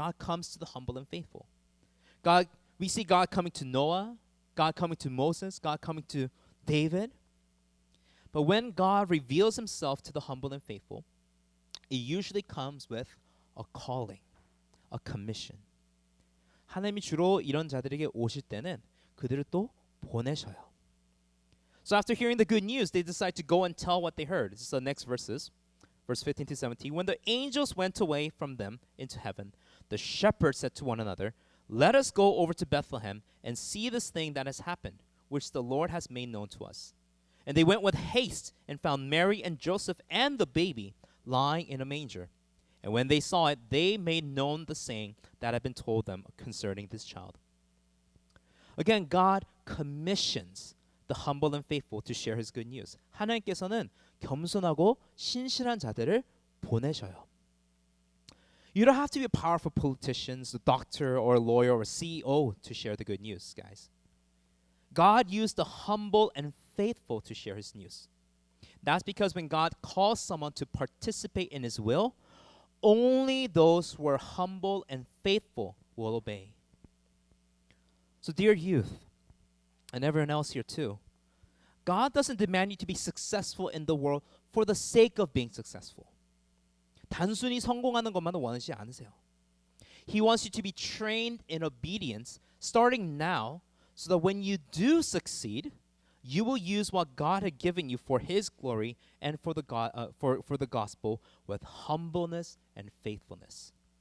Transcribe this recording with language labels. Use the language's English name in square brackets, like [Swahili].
[English] God comes to the humble and faithful. We see God coming to Noah, God coming to Moses, God coming to David. But when God reveals himself to the humble and faithful, it usually comes with a calling, a commission. [Korean] 하나님이 주로 이런 자들에게 오실 때는 그들을 또 보내셔요. [English] So after hearing the good news, they decide to go and tell what they heard. This is the next verses, verse 15 to 17. When the angels went away from them into heaven, the shepherds said to one another, let us go over to Bethlehem and see this thing that has happened, which the Lord has made known to us. And they went with haste and found Mary and Joseph and the baby lying in a manger. And when they saw it, they made known the saying that had been told them concerning this child. Again, God commissions the humble and faithful to share his good news. [Korean] 하나님께서는 겸손하고 신실한 자들을 보내셔요. [English] You don't have to be a powerful politician, a doctor or a lawyer or a CEO to share the good news, guys. God used the humble and faithful to share his news. That's because when God calls someone to participate in his will, only those who are humble and faithful will obey. So dear youth, and everyone else here too, God doesn't demand you to be successful in the world for the sake of being successful. [Korean] 단순히 성공하는 것만을 원하지 않으세요. [English] He wants you to be trained in obedience starting now so that when you do succeed, you will use what God had given you for his glory and for the gospel with humbleness and faithfulness.